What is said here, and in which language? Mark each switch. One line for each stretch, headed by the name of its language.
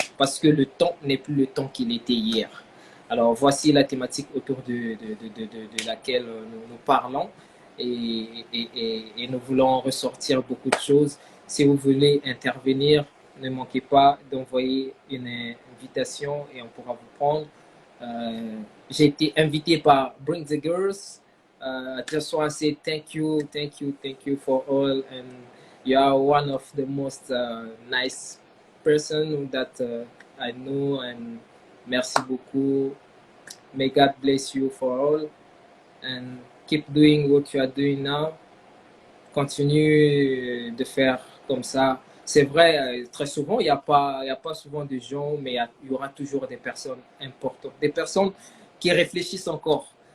French: Parce que le temps n'est plus le temps qu'il était hier. Alors, voici la thématique autour de laquelle nous parlons. Et nous voulons ressortir beaucoup de choses. Si vous voulez intervenir, ne manquez pas d'envoyer une invitation et on pourra vous prendre. J'ai été invité par Bring the Girls.
English: I just want to say thank you for all, and you are one of the most nice person that I know, and
French: merci beaucoup.
English: May God bless you for all, and keep doing what you are doing now.
French: Continue de faire comme ça. C'est vrai, très souvent, il n'y a pas souvent de gens, mais il y aura toujours des personnes importantes, des personnes qui réfléchissent encore.